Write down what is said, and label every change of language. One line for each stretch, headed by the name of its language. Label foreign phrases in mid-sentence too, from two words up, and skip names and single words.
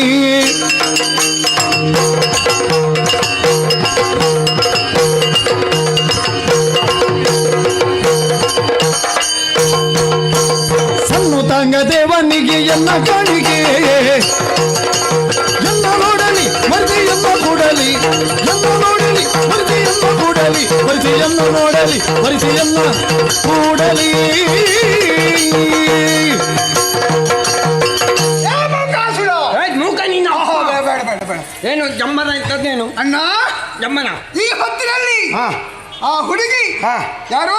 Kannada: ಸನ್ನುತಾಂಗ ದೇವನಿಗೆ ಎನ್ನ ಕಾಣಿಕೆ, ಎನ್ನ ನೋಡಲಿ ಬರಿದಿ ಎನ್ನ ಕೂಡಲಿ, ಎನ್ನ ನೋಡಲಿ ಬರಿದಿ ಎನ್ನ ಕೂಡಲಿ, ಬರಿದಿಯನ್ನ ನೋಡಲಿ ಬರಿದಿಯನ್ನ ಕೂಡಲಿ. ಮೂಕ ನೀನು ಏನು ಜಮ್ಮನ ಇದ್ದದ್ದೇನು ಅಣ್ಣ? ಜಮ್ಮನ ಈ ಹೊತ್ತಿನಲ್ಲಿ ಆ ಹುಡುಗಿ ಯಾರು?